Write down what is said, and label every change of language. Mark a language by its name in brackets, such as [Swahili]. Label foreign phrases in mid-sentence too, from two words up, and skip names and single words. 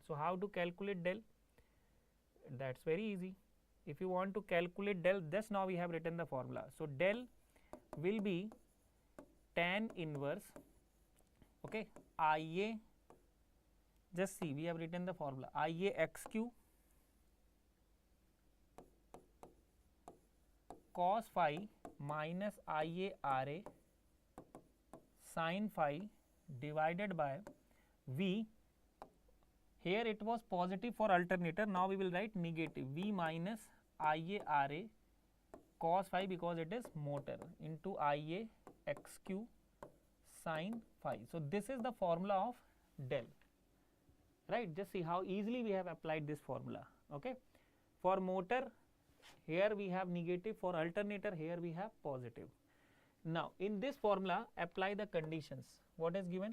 [English] So how to calculate del? That's very easy. If you want to calculate del, just now we have written the formula. So del will be tan inverse, okay, IA, just see we have written the formula, IA xq cos phi minus IA RA sin phi divided by V. Here it was positive for alternator, now we will write negative, V minus IA RA cos phi because it is motor into IA xq sin phi. So this is the formula of del, right? Just see how easily we have applied this formula. Okay. For motor here we have negative, for alternator here we have positive. Now in this formula apply the conditions. What is given?